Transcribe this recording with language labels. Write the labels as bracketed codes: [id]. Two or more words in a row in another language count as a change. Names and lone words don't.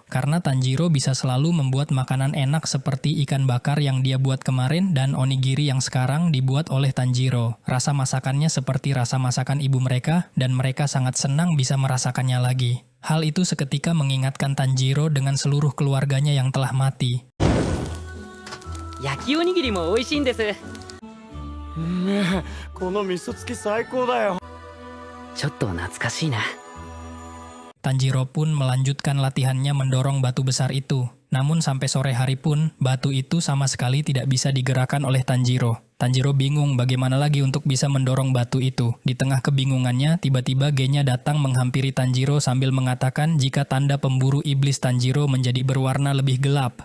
[id] Karena Tanjiro bisa selalu membuat makanan enak seperti ikan bakar yang dia buat kemarin dan onigiri yang sekarang dibuat oleh Tanjiro. Rasa masakannya seperti rasa masakan ibu mereka dan mereka sangat senang bisa merasakannya lagi. Hal itu seketika mengingatkan Tanjiro dengan seluruh keluarganya yang telah mati. [ja] 焼きおにぎりも美味しいんです。この味噌付き最高だよ。ちょっと懐かしいな。 [id] Tanjiro pun melanjutkan latihannya mendorong batu besar itu. Namun sampai sore hari pun, batu itu sama sekali tidak bisa digerakkan oleh Tanjiro. Tanjiro bingung bagaimana lagi untuk bisa mendorong batu itu. Di tengah kebingungannya, tiba-tiba Genya datang menghampiri Tanjiro sambil mengatakan jika tanda pemburu iblis Tanjiro menjadi berwarna lebih gelap.